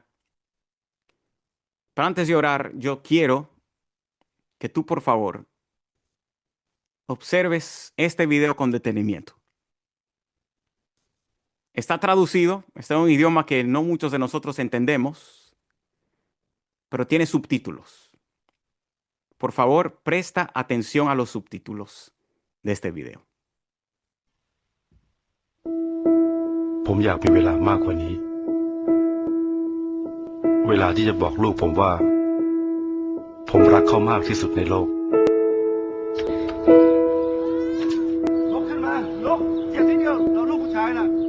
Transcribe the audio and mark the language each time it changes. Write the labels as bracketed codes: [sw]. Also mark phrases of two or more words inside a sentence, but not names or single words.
[es] Pero antes de orar, yo quiero que tú, por favor, observes este video con detenimiento. Está traducido, está en un idioma que no muchos de nosotros entendemos, pero tiene subtítulos. Por favor, presta atención a los subtítulos de este video. [th] ผมอยากมีเวลามากกว่านี้ เวลาที่จะบอกลูกผมว่า ผมรักเขามากที่สุดในโลก ลุกขึ้นมาลุกเหยียบทีเดียวเราลูกผู้ชายน่ะ